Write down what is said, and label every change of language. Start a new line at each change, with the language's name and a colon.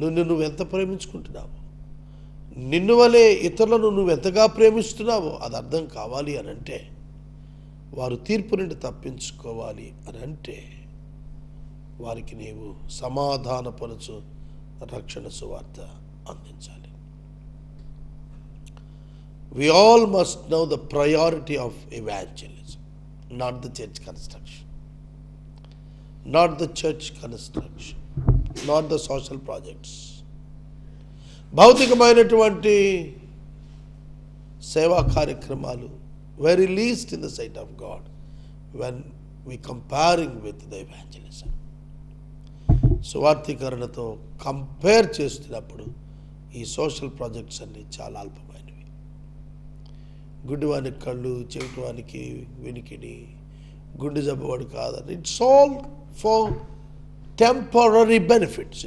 Telugu: నువ్వు ఎంత ప్రేమించుకుంటున్నావు, నిన్ను వలె ఇతరులను నువ్వు ఎంతగా ప్రేమిస్తున్నావో అది అర్థం కావాలి అని అంటే, వారు తీర్పు నుండి తప్పించుకోవాలి అని అంటే, వారికి నీవు సమాధానపరచు రక్షణ సువార్త అందించాలి.
English: We all must know the priority of evangelism, not the church construction, not the church construction, not the social projects.
Telugu: భౌతికమైనటువంటి సేవా కార్యక్రమాలు
English: very least in the sight of God when we comparing with the evangelism.
Telugu: సువార్థీకరణతో compare చేస్తున్నప్పుడు ఈ social projects అన్నీ చాలా అల్పమైనవి. గుడ్డివానికి కళ్ళు, చెవిటివానికి వినికిడి, గుండె జబ్బువాడు కాదని,
English: It's all for temporary benefits.